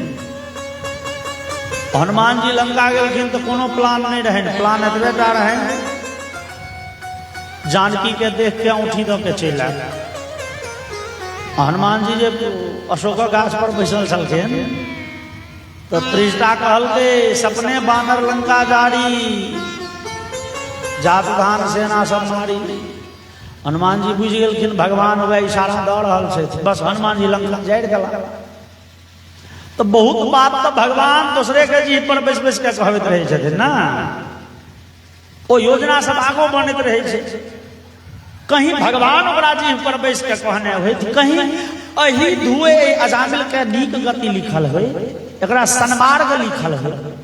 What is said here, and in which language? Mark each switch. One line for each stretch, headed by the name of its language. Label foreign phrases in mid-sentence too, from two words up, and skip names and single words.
Maithili: हनुमान जी लंका गेलखिन तो कोनो प्लान नहीं रहे प्लान एतबे टा रहे जानकी के देख के औंठी दऽ के चलि आयल। हनुमान जी जे अशोक गाछ पर बैसल छलखिन तो त्रिष्टा कहल के
Awadhi: सपने बानर लंका जारी जात धान सेना सब मारी।
Maithili: हनुमान जी बुझ गेलखिन भगवान वह इशारा दऽ रहल छै बस हनुमान जी लंका जारि गेला। तो बहुत बात तो भगवान दूसरे के जीभ पर बैस बैस के कहबैत रहे छथिन ना ओ योजना सब आगो बनैत रहे छै। कहीं भगवान ओकरा जीभ पर बैस के कहने होय कहीं अही धुए अजामिल के नीक गति लिखल होय एकरा सन्मार्ग लिखल है।